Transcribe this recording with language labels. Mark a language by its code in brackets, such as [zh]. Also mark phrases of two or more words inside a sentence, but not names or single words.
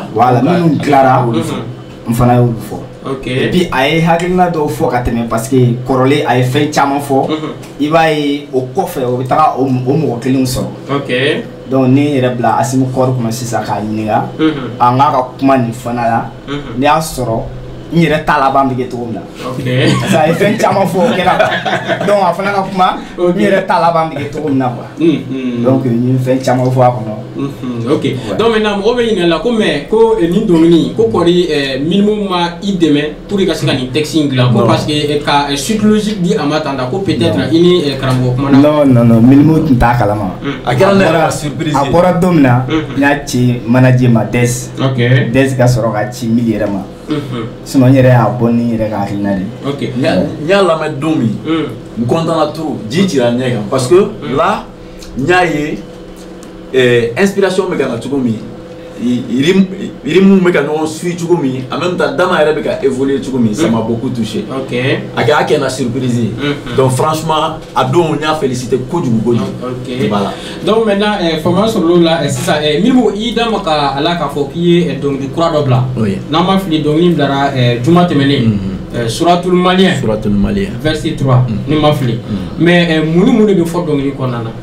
[bm] voilà minnu dilara olu fɔ n fana y'olu fɔ [fr] et puis [bm] a ye hakilina dɔw fɔ ka tɛmɛ [fr] parce que [bm] kɔrɔlen a ye fɛn caman fɔ i b'a ye o kɔfɛ o bɛ taga o mɔgɔ kelenw sɔrɔ donc ne yɛrɛ bila Assimi kɔrɔ kɔnɔ sisan k'a ɲininka an k'a ka kuma nin fana la ne y'a sɔrɔ n yɛrɛ ta laban bɛ kɛ cogo min na [fr] parce que [bm] a ye fɛn caman fɔ o kɛra donc a fana ka kuma n yɛrɛ ta laban bɛ kɛ cogo min na [fr] quoi donc [bm] n ye fɛn caman fɔ a kɔnɔ. [fr] Ok donc maintenant [bm] mɔgɔ bɛ ɲininka la ko mais ko nin dɔnkili ko kɔni Milmo ma i dɛmɛ pour i ka se ka nin texte in dilan ko [fr] parce que [bm] ka [fr] suite logique [bm] di a ma tan ko peut-être i ni karamɔgɔ kuma na. non Milmo tun t'a kalama a kɛra ne yɛrɛ ka surprise a bɔra don min na n y'a ci manager ma Des ka sɔrɔ ka ci Mili yɛrɛ ma sinon n yɛrɛ y'a bɔ ni yɛrɛ ka hakilina de. Ok n y'a lamɛn don min n [fr] content trop [bm] ji cira ɲɛ kan [fr] parce que là [bm] n y'a ye inspiration bɛ ka na cogo min rythme bɛ ka ɲɔgɔn suit cogo min [fr] en même temps [bm] dama yɛrɛ bɛ ka évoluer cogo min [fr] ça m'a beaucoup touché [bm] a kɛ na surprise ye [fr] donc franchement [bm] a don n y'a félicité kojugu voilà [fr] donc maintenant [bm] faamuyali sɔrɔla o la sisan Milmo i da ma ka a la k'a fɔ k'i ye dɔnkili kura dɔ bila n'an ma fili dɔnkili bilara juma tɛmɛnen Soratul Maliyɛn verset 3 ni ma fili mais mun de bɛ fɔ dɔnkili kɔnɔna na.